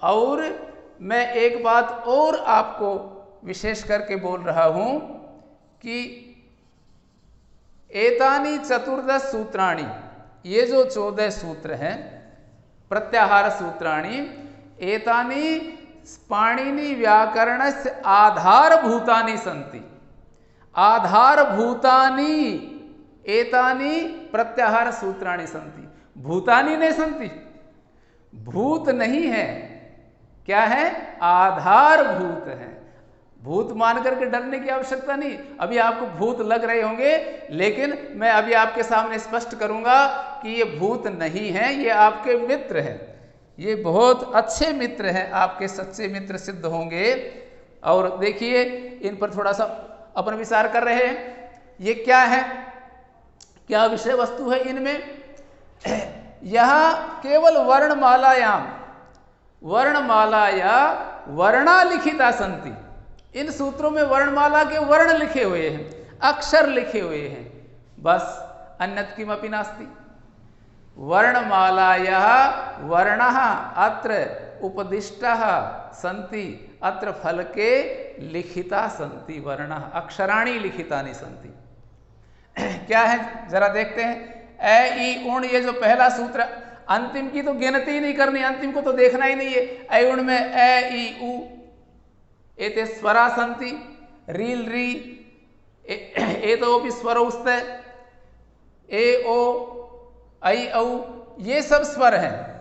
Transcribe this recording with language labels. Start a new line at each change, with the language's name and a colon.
Hindi: और मैं एक बात और आपको विशेष करके बोल रहा हूं कि
Sanskrit: एतानी चतुर्दश सूत्राणि,
Hindi: ये जो 14 सूत्र हैं प्रत्याहार सूत्राणि,
Sanskrit: एतानी पाणिनि व्याकरणस्य आधारभूतानि सन्ति। आधारभूतानि एतानि प्रत्याहार सूत्राणि सन्ति। भूतानि नहीं सन्ति,
Hindi: भूत नहीं है, क्या है, आधारभूत है। भूत मान करके डरने की आवश्यकता नहीं। अभी आपको भूत लग रहे होंगे, लेकिन मैं अभी आपके सामने स्पष्ट करूंगा कि ये भूत नहीं है, ये आपके मित्र हैं, ये बहुत अच्छे मित्र हैं, आपके सच्चे मित्र सिद्ध होंगे। और देखिए इन पर थोड़ा सा अपन विचार कर रहे हैं। ये क्या है, क्या विषय वस्तु है इनमें। यह केवल
Sanskrit: वर्णमालायाम, वर्णमालाया वर्णा लिखिता संति।
Hindi: इन सूत्रों में वर्णमाला के वर्ण लिखे हुए हैं, अक्षर लिखे हुए हैं, बस
Sanskrit: अन्यत् किमपि नास्ति। वर्णमालायाः वर्णः अत्र उपदिष्टः सन्ति, अत्र फलके लिखिता सन्ति वर्णः, अक्षराणि लिखितानि सन्ति।
Hindi: क्या है जरा देखते हैं। ए ई उण, ये जो पहला सूत्र, अंतिम की तो गिनती ही नहीं करनी, अंतिम को तो देखना ही नहीं है।
Sanskrit: ए उण में ए ई उ एते स्वरा सन्ति, रील री एतोपि स्वरौ स्तः, ए ओ ऐ औ,
Hindi: ये सब स्वर हैं।